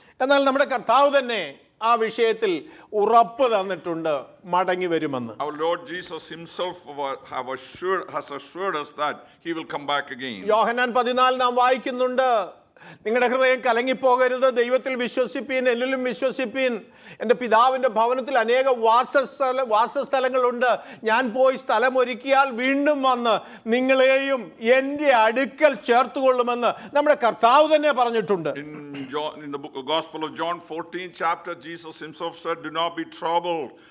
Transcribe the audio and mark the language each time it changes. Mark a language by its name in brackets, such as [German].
[Malayalam] എന്നാൽ നമ്മുടെ കർത്താവ് തന്നെ ആ വിഷയത്തിൽ ഉറപ്പ് തന്നിട്ടുണ്ട്, മടങ്ങി വരുമെന്ന്. [English] Our Lord Jesus himself has assured us that he will come back again. [Malayalam] യോഹന്നാൻ 14 നാം വായിക്കുന്നുണ്ട്, നിങ്ങളുടെ ഹൃദയം കലങ്ങിപ്പോകരുത്, ദൈവത്തിൽ വിശ്വസിപ്പീൻ, എന്നിലും വിശ്വസിപ്പീൻ. എൻ്റെ പിതാവിൻ്റെ ഭവനത്തിൽ അനേക വാസസ്ഥലങ്ങളുണ്ട്. ഞാൻ പോയി സ്ഥലമൊരുക്കിയാൽ വീണ്ടും വന്ന് നിങ്ങളെയും എൻ്റെ അടുക്കൽ ചേർത്തുകൊള്ളുമെന്ന് നമ്മുടെ കർത്താവ് തന്നെ പറഞ്ഞിട്ടുണ്ട്. [English] In the Gospel of John 14 chapter, Jesus himself said, do not be troubled.